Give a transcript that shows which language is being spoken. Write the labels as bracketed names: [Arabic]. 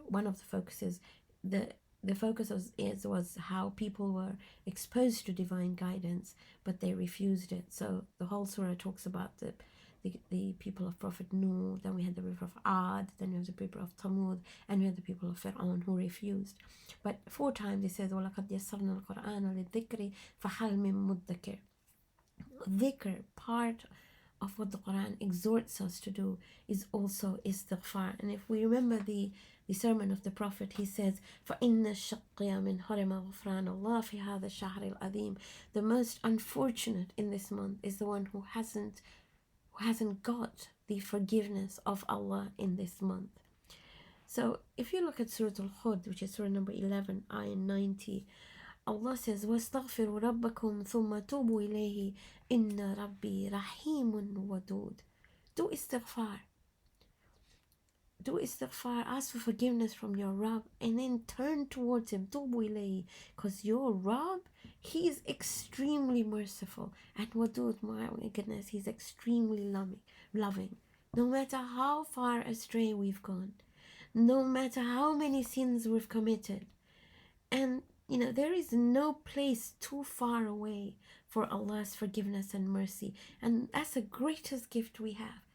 [English] One of the focuses, the focus was how people were exposed to divine guidance, but they refused it. So the whole surah talks about the people of Prophet Nuh, then we had the people of Ad, then we have the people of Thamud, and we had the people of Fir'aun who refused. But 4 times he says, [Arabic] وَلَقَدْ يَسَّرْنَا الْقُرْآنَ لِلذِّكْرِ فَهَلْ مِن مُدَّكِرٍ. [English] Dhikr, part of what the Quran exhorts us to do, is also istighfar. And if we remember the sermon of the Prophet, he says, [Arabic] فَإِنَّ الشَّقِّيَ مِنْ حَرِمَ غُفْرَانَ اللَّهِ فِي هَذَا الشَّهْرِ الْعَظِيمِ. [English] The most unfortunate in this month is the one who hasn't got the forgiveness of Allah in this month. So if you look at Surah Al-Hud, which is Surah number 11, ayah 90, Allah says, [Arabic] وَاسْتَغْفِرُوا رَبَّكُمْ ثُمَّ تُوبُوا إِلَيْهِ إِنَّ رَبِّي رَحِيمٌ وَدُودٌ. [English] Do istighfar. Do istighfar, ask for forgiveness from your Rabb, and then turn towards him, tubu ilayhi, because your Rabb, he is extremely merciful, and wadud, my goodness, he's extremely loving. No matter how far astray we've gone, no matter how many sins we've committed, and there is no place too far away for Allah's forgiveness and mercy, and that's the greatest gift we have.